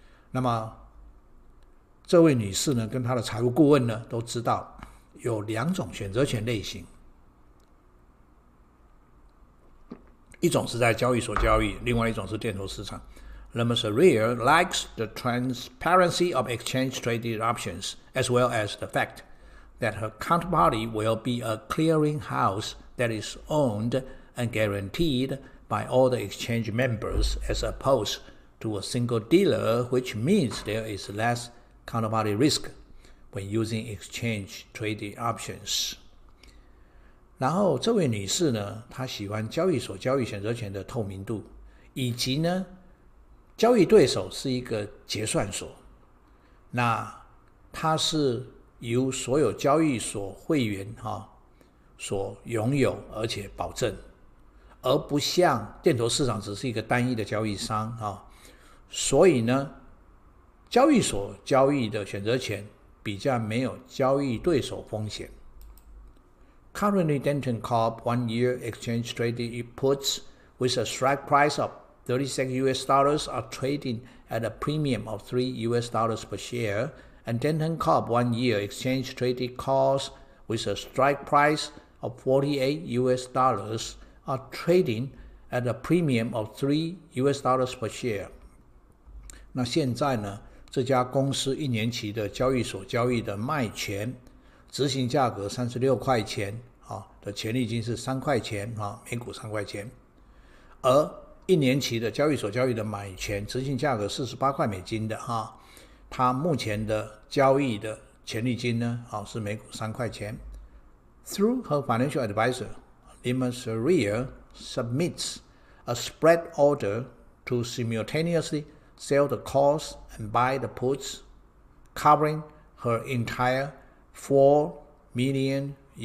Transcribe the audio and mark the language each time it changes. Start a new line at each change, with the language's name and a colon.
Chinese: 那么这位女士呢跟她的财务顾问呢都知道有2种选择权类型，一种是在交易所交易，另外一种是电投市场。
English: La Masseria likes the transparency of exchange traded options as well as the fact that her counterparty will be a clearinghouse that is owned and guaranteed by all the exchange members as opposed to a single dealer, which means there is less counterparty risk when using exchange traded options。
Chinese: 然后这位女士呢，她喜欢交易所交易选择权的透明度，以及呢交易对手是一个结算所，那它是由所有交易所会员所拥有而且保证，而不像电投市场只是一个单一的交易商所以呢交易所交易的选择权比较没有交易对手风险。
English: Currently, Denton Corp 1-year exchange traded puts with a strike price of $36 are trading at a premium of $3 per share, and Denton Corp 1-year exchange traded calls with a strike price of $48 are trading at a premium of $3 per share.
Chinese: 那现在呢，这家公司1年期的交易所交易的卖权执行价格36块钱的权利金是3块钱每股3块钱，而1年期的交易所交易的买权执行价格48块美金的它目前的交易的权利金呢是每股3块钱。
English: Through her financial advisor, Limasaria submits a spread order to simultaneously sell the calls and buy the puts, covering her entire $4 million